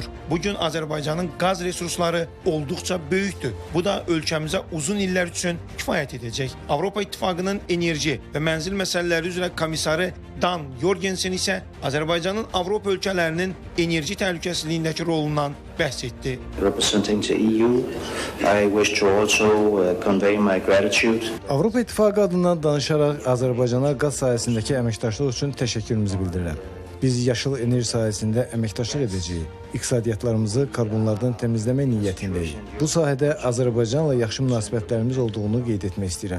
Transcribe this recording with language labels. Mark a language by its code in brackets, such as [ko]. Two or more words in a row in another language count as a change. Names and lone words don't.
[az] Bugün Azərbaycanın qaz resursları olduqca böyükdür. Bu da ölkəmizə uzun illər üçün kifayət edəcək. Avropa İttifaqının enerji və mənzil məsələləri üzrə komissarı Dan Jorgensen isə Azərbaycanın Avropa ölkələrinin enerji təhlükəsizliyindəki rolundan bəhs etdi. [en] Representing the EU, I wish to also convey my gratitude. [az] Avropa İttifaqı adından danışaraq Azərbaycana qaz sahəsindəki əməkdaşlıq üçün təşəkkürümüzü bildirirəm. Biz yaşıl enerji sahəsində əməkdaşlıq edəcəyik. İqtisadiyyatlarımızı karbonlardan təmizləmək niyyətindəyik. Bu sahədə Azərbaycanla yaxşı münasibətlərimiz olduğunu qeyd etmək istəyirəm.